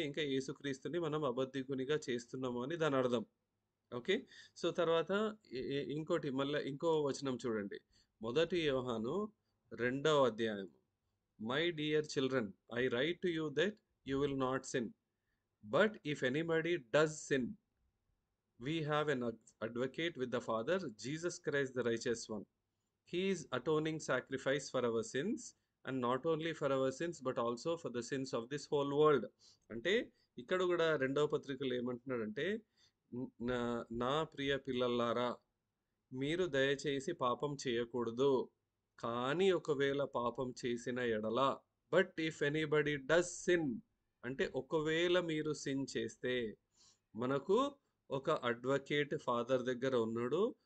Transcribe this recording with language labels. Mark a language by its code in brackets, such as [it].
[te] ఇంకా యేసుక్రీస్తుని మనం అబద్ధికునిగా చేస్తున్నాము అని దానర్థం. ఓకే. సో, తర్వాత ఇంకోటి మళ్ళా ఇంకో వచనం చూడండి. మొదటి యోహాను రెండవ అధ్యాయం. [en] My dear children, I write to you that you will not sin. But if anybody does sin, we have an advocate with the Father, Jesus Christ the righteous one. He is atoning sacrifice for our sins, and not only for our sins but also for the sins of this whole world. [te] అంటే ఇక్కడ కూడా రెండవ పత్రికలో ఏమంటున్నాడంటే, నా నా ప్రియ పిల్లలారా, మీరు దయచేసి పాపం చేయకూడదు. కానీ ఒకవేళ పాపం చేసిన ఎడల, [en] but if anybody does sin, [te] అంటే ఒకవేళ మీరు సిన్ చేస్తే మనకు ఒక అడ్వకేట్ ఫాదర్ దగ్గర ఉన్నాడు.